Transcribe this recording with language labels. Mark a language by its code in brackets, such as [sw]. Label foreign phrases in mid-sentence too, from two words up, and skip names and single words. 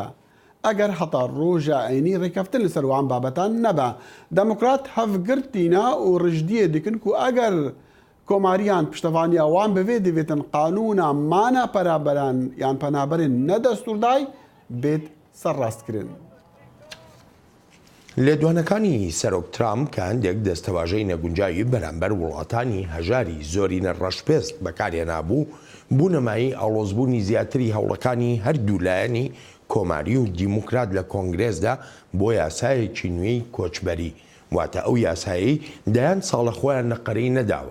[ku] Eger heta roja aynî rêkeftin li ser wan babetan nebe. Demokrat hevgirtîna û rijdiyê dikin ku eger komariyan piştevaniya wan bi vê divêtin qanûna mana penaberan yan penaberên nedestûrday bêt serrastkirin. [ckb] لێدوانەکانی سەرۆک ترامپ کە هەندێک دەستەواژەی نەگونجاوی بەرامبەر وڵاتانی هەژاری زۆرینە ڕەشپێست بەکارهێنابوو بوونەمایی ئاڵۆزبوونی زیاتری هەوڵەکانی هەردوو لایەنی کۆماری و دیموکرات لە کۆنگرێسدا بۆ یاسایەکی نوێی کۆچبەری واتە ئەو یاسایی دەیان ساڵە خۆیان نەقەرەی نەداوە.